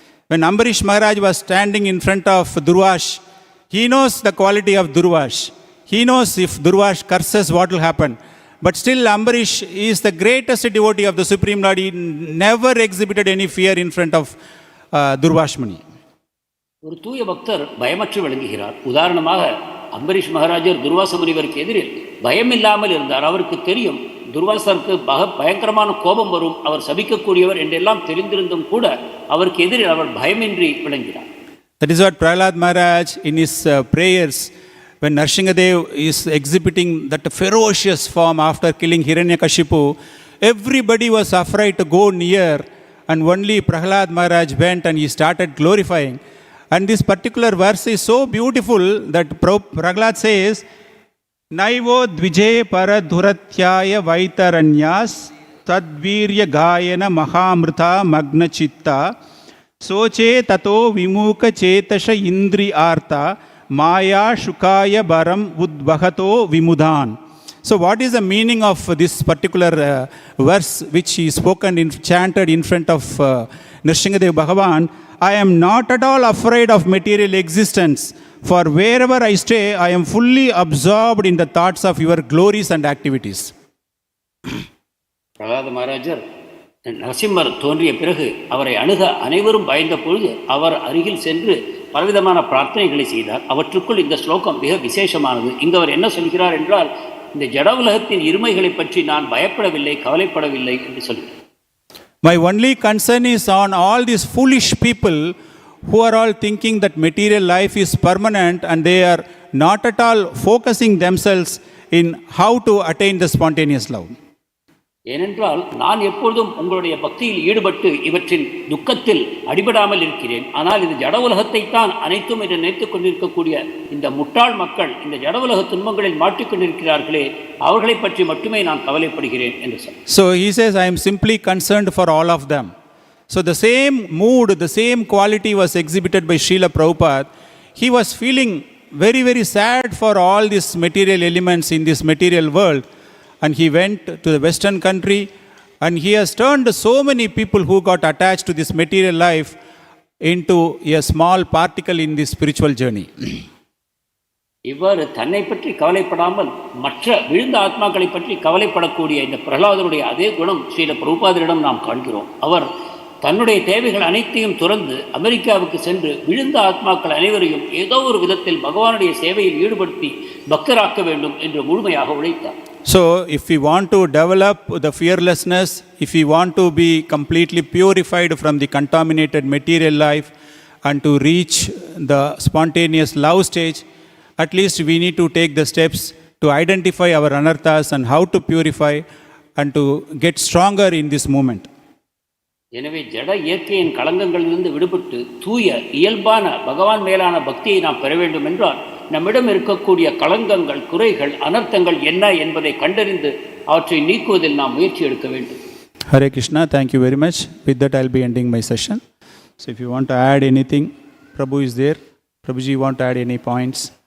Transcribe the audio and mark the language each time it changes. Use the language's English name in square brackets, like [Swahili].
[English] When Ambarish Maharaj was standing in front of Durvash, he knows the quality of Durvash. He knows if Durvash curses what will happen. But still Ambarish is the greatest devotee of the Supreme Lord. He never exhibited any fear in front of Durvash Muni. [Tamil] ஒரு தூய பக்தர் பயமற்று விளங்குகிறார். உதாரணமாக அம்பரீஷ் மகாராஜர் துர்வாச முனிவருக்கு எதிரில் பயமில்லாமல் இருந்தார். அவருக்கு தெரியும் துர்வாசருக்கு பயங்கரமான கோபம் வரும், அவர் சபிக்கக்கூடியவர் என்றெல்லாம் தெரிந்திருந்தும் கூட அவருக்கு எதிரில் அவர் பயமின்றி விளங்கினார். [English] That is what Prahlad Maharaj in his prayers, when Nrsimhadev is exhibiting that ferocious form after killing Hiranyakashipu, everybody was afraid to go near, and only Prahlad Maharaj went and he started glorifying. And this particular verse is so beautiful that Prahlad says, [Sanskrit] Naivo dvije paradhuratyaya vaitaranyas tadvirya gayana mahā-mṛtyuḥ magna chitta soche tato vimuka chetasha indri artha maya shukaya baram udvahato vimudhan. [English] So what is the meaning of this particular verse which is spoken chanted in front of Nrsimhadev Bhagavan? I am not at all afraid of material existence, for wherever I stay, I am fully absorbed in the thoughts of your glories and activities. [Tamil] Prahlada மகாராஜர் Narasimhar தோன்றிய பிறகு அவரை அணுக அனைவரும் பயந்த பொழுது அவர் அருகில் சென்று பலவிதமான பிரார்த்தனைகளை செய்தார். அவற்றுக்குள் இந்த ஸ்லோகம் மிக விசேஷமானது. இங்கு அவர் என்ன சொல்கிறார் என்றால், இந்த ஜட உலகத்தின் இருமைகளை பற்றி நான் பயப்படவில்லை, கவலைப்படவில்லை என்று சொல்கிறார். [English] My only concern is on all these foolish people who are all thinking that material life is permanent and they are not at all focusing themselves in how to attain the spontaneous love. [Tamil] ஏனென்றால் நான் எப்பொழுதும் உங்களுடைய பக்தியில் ஈடுபட்டு இவற்றின் துக்கத்தில் அடிபடாமல் இருக்கிறேன். ஆனால் இது ஜட உலகத்தை தான் அனைத்தும் என்று நினைத்துக் கொண்டிருக்கக்கூடிய இந்த முட்டாள் மக்கள் இந்த ஜட உலக துன்பங்களில் மாட்டிக்கொண்டிருக்கிறார்களே, அவர்களை பற்றி மட்டுமே நான் கவலைப்படுகிறேன் என்று சொன்னார். [English] So he says, I am simply concerned for all of them. So the same mood, the same quality was exhibited by Srila Prabhupada. He was feeling very, very sad for all these material elements in this material world. And he went to the Western country and he has turned so many people who got attached to this material life into a small particle in this spiritual journey. [Tamil] இவ்வாறு தன்னை பற்றி கவலைப்படாமல் மற்ற விழுந்த ஆத்மாக்களை பற்றி கவலைப்படக்கூடிய இந்த பிரகலாதருடைய அதே குணம் ஸ்ரீல பிரபுபாதரிடம் நாம் காண்கிறோம். அவர் தன்னுடைய தேவைகள் அனைத்தையும் துறந்து அமெரிக்காவுக்கு சென்று விழுந்த ஆத்மாக்கள் அனைவரையும் ஏதோ ஒரு விதத்தில் பகவானுடைய சேவையில் ஈடுபடுத்தி பக்தராக்க வேண்டும் என்று முழுமையாக உழைத்தார். [English] So, if we want to develop the fearlessness, if we want to be completely purified from the contaminated material life and to reach the spontaneous love stage, at least we need to take the steps to identify our anarthas and how to purify and to get stronger in this moment. [Tamil] எனவே ஜட இயற்கையின் களங்கங்களிலிருந்து விடுபட்டு தூய இயல்பான பகவான் மேலான பக்தியை நாம் பெற வேண்டும் என்றால் நம்மிடம் இருக்கக்கூடிய களங்கங்கள், குறைகள், அனர்த்தங்கள் என்ன என்பதை கண்டறிந்து அவற்றை நீக்குவதில் நாம் முயற்சி எடுக்க வேண்டும். [English] Hare Krishna, thank you very much. With that, I'll be ending my session. So if you want to add anything, Prabhu is there. Prabhuji, want to add any points?